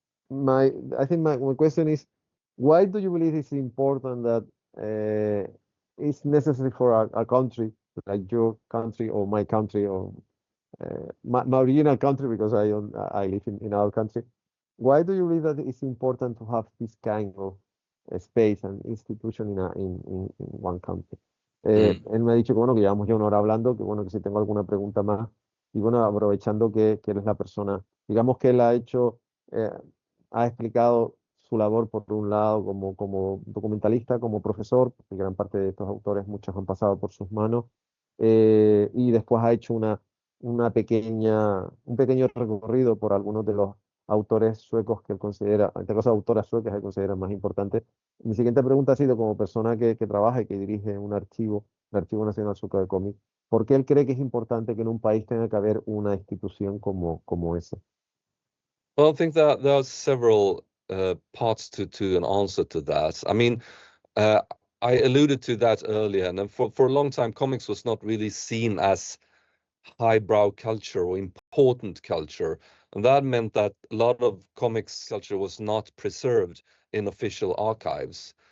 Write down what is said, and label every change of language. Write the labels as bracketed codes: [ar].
[en] And I think my question is, why do you believe it's important that it's necessary for a country like your country or my country or my original country, because I live in our country. Why do you believe that it's important to have this kind space and institution in one country. [es] Él me ha dicho que bueno, que llevamos ya una hora hablando, que bueno, que si tengo alguna pregunta más, y bueno, aprovechando que él es la persona, digamos que él ha hecho, ha explicado su labor por un lado como documentalista, como profesor, porque gran parte de estos autores, muchos han pasado por sus manos, y después ha hecho un pequeño recorrido por algunos de los autores suecos que él considera, en este caso autoras suecas que él considera más importantes. Mi siguiente pregunta ha sido, como persona que trabaja y que dirige un archivo, el Archivo Nacional Sueco de Cómic, ¿por qué él cree que es importante que en un país tenga que haber una institución como esa? [en] Well, I think that there are several parts to an answer to that. I mean, I alluded to that earlier, and then for a long time, comics was not really seen as highbrow culture or important culture, and that meant that a lot of comics culture was not preserved in official archives.